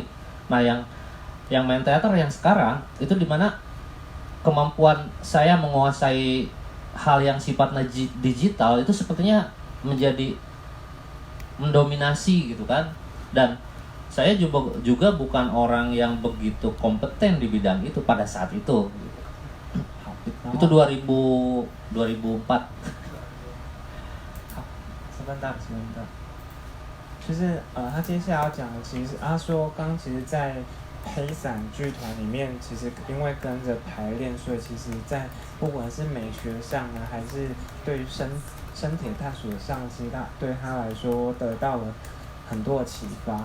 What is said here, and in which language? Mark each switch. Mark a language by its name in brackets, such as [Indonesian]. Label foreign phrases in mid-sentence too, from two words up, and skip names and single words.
[Indonesian] Nah, yang main teater yang sekarang itu dimana kemampuan saya menguasai hal yang sifatnya digital itu sepertinya mendominasi gitu kan. Dan saya juga bukan orang yang begitu kompeten di bidang itu pada saat itu. Itu 2004。 [Chinese] 就是他接下来要讲的，其实他说其实，在黑伞剧团里面，其实因为跟着排练，所以其实在不管是美学上啊，还是对于身体探索上，其实对他来说得到了很多的启发。